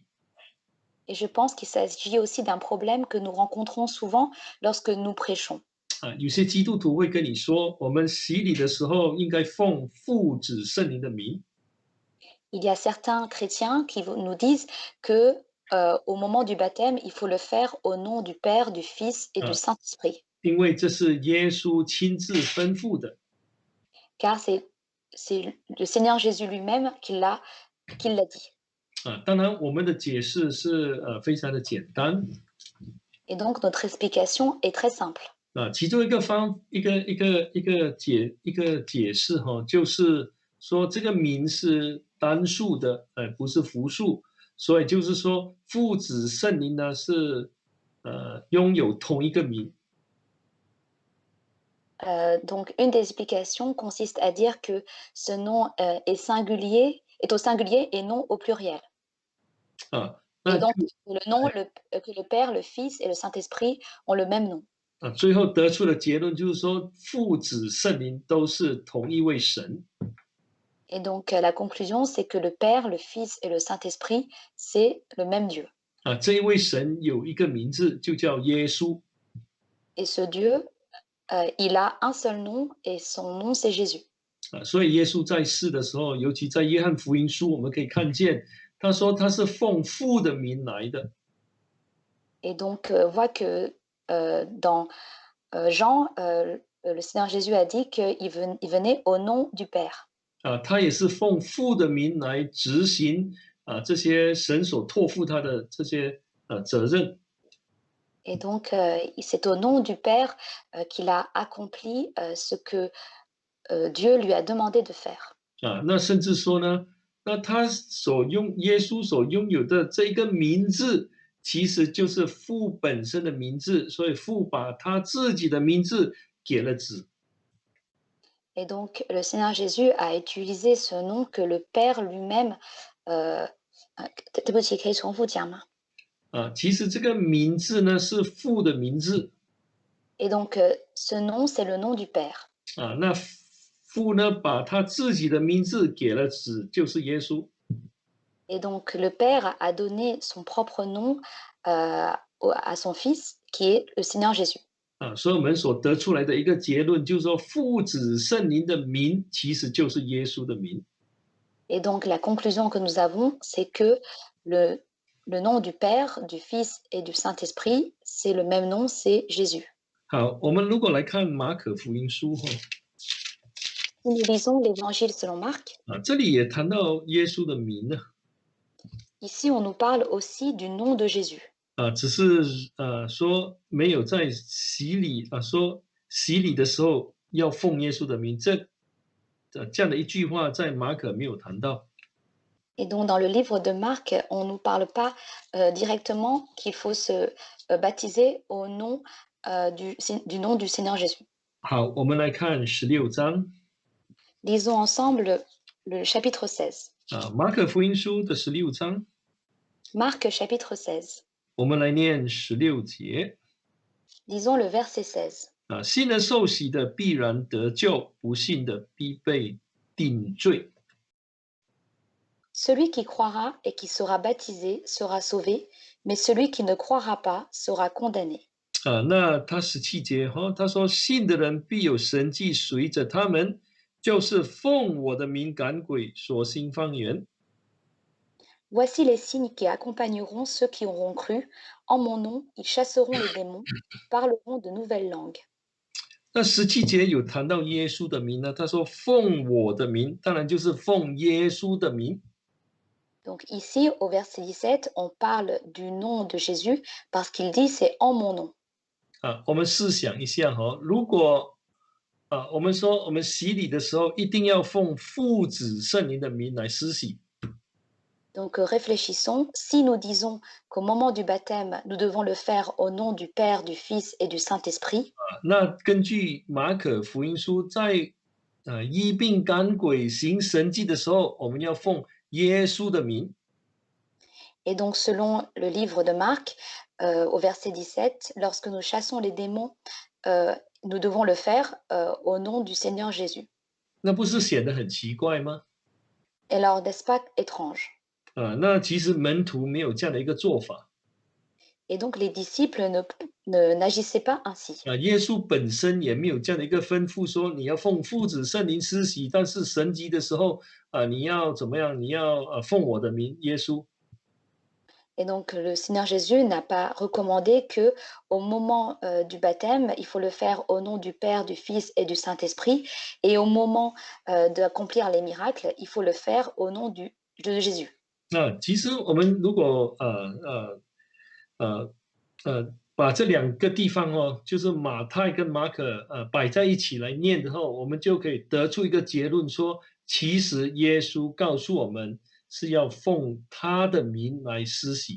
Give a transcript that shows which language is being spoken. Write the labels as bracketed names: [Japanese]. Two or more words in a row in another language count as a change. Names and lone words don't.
[French] Et je pense qu'il s'agit aussi d'un problème que nous rencontrons souvent lorsque nous prêchons. [Chinese] 有些基督徒会跟你说，我们洗礼的时候应该奉父子圣灵的名。 [French] Il y a certains chrétiens qui nous disent que au moment du baptême, il faut le faire au nom du Père, du Fils et du 啊， Saint-Esprit, [Chinese] 因为这是耶稣亲自吩咐的 [French] car c'est le Seigneur Jésus lui-même qui l'a dit. 啊。 [Chinese] 当然，我们的解释是非常的简单 [French] Et donc notre explication est très simple. 啊。 [Chinese] 其中一个解释哈，就是说这个名是单数的，不是复数，所以就是说父子圣灵呢是拥有同一个名 [French] Donc une des explications consiste à dire que ce nom, est au singulier et non au pluriel. 啊。 Et [Chinese] 那就 [French] donc que le Père, le Fils et le Saint-Esprit ont le même nom. [Chinese] 最后得出的结论就是说，父子圣灵都是同一位神 [French] Et donc la conclusion, c'est que le Père, le Fils et le Saint-Esprit, c'est le même Dieu. 啊。 [Chinese] 这一位神有一个名字，就叫耶稣 [French] Et ce Dieu, il a un seul nom et son nom, c'est Jésus. 啊。 [Chinese] 所以耶稣在世的时候，尤其在约翰福音书，我们可以看见，他说他是奉父的名来的 [French] Et donc on voit que dans Jean, le Seigneur Jésus a dit qu'il venait au nom du Père. [Chinese] 啊，他也是奉父的名来执行这些神所托付他的这些责任 [French] Et donc c'est au nom du Père qu'il a accompli ce que Dieu lui a demandé de faire. 啊。 [Chinese] 那甚至说呢，那耶稣所拥有的这个名字，其实就是父本身的名字，所以父把他自己的名字给了子 [French] Et donc le Seigneur Jésus a utilisé ce nom que le Père lui-même [Chinese] 对不起，可以重复讲吗？啊。其实这个名字呢是父的名字 [French] Et donc ce nom, c'est le nom du Père. 啊。 [Chinese] 那父呢把他自己的名字给了子，就是耶稣 [French] Et donc le Père a donné son propre nom à son Fils, qui est le Seigneur Jésus. 啊。 [Chinese] 所以我们所得出来的一个结论就是说，父子圣灵的名其实就是耶稣的名 [French] Et donc la conclusion que nous avons, c'est que le, le nom du Père, du Fils et du Saint-Esprit, c'est le même nom, c'est Jésus. [Chinese] 好，我们如果来看马可福音书哈 [French] Si nous lisons l'Évangile selon Marc, [Chinese] 啊，这里也谈到耶稣的名呢 [French] ici on nous parle aussi du nom de Jésus. [Chinese] 啊，只是说没有在洗礼说洗礼的时候要奉耶稣的名，这样的一句话在马可没有谈到 [French] Et donc dans le livre de Marc, on ne nous parle pas directement qu'il faut se baptiser au nom du nom du Seigneur Jésus. [Chinese] 好，我们来看16章 [French] Lisons ensemble le chapitre 16. [Chinese] 啊，马可福音书的16章， [French] Marc chapitre 16. [Chinese] 我们来念16节 [French] Lisons le verset 16. [Chinese] 啊，信而受洗的必然得救，不信的必被定罪。 [French] Celui qui croira et qui sera baptisé sera sauvé, mais celui qui ne croira pas sera condamné. [Chinese] 啊，那他17节哈，他说信的人必有神迹随着他们，就是奉我的名赶鬼，说新方言。 [French] Voici les signes qui accompagneront ceux qui auront cru. En mon nom, ils chasseront les démons, parleront de nouvelles langues. [Chinese] 那17节有谈到耶稣的名呢，他说奉我的名，当然就是奉耶稣的名。 [French] Donc ici, au verset 17, on parle du nom de Jésus parce qu'il dit c'est en mon nom. [Chinese] 啊，我们试想一下哈，如果我们说我们洗礼的时候一定要奉父子圣灵的名来施洗， [French] Donc réfléchissons, si nous disons qu'au moment du baptême, nous devons le faire au nom du Père, du Fils et du Saint-Esprit, [Chinese] 那根据马可福音书在医病赶鬼行神迹的时候，我们要奉耶稣的名。 [French] et donc selon le livre de Marc, au verset 17, lorsque nous chassons les démons, nous devons le faire au nom du Seigneur Jésus. [Chinese] 那不是显得很奇怪吗？ [French] Et alors, n'est-ce pas étrange? [Chinese] 那其实门徒没有这样的一个做法。 [French] Et donc les disciples n'agissaient pas ainsi. [Chinese] 耶稣本身也没有这样的一个吩咐，说你要奉父子圣灵施洗，但是神迹的时候你要怎么样？你要奉我的名，耶稣。 [French] Et donc, le Seigneur Jésus n'a pas recommandé que, au moment du baptême, il faut le faire au nom du Père, du Fils et du Saint-Esprit, et au moment d'accomplir les miracles, il faut le faire au nom de Jésus. [Chinese] 其实我们如果把这两个地方哦，就是马太跟马可摆在一起来念之后，我们就可以得出一个结论说，其实耶稣告诉我们是要奉他的名来施洗。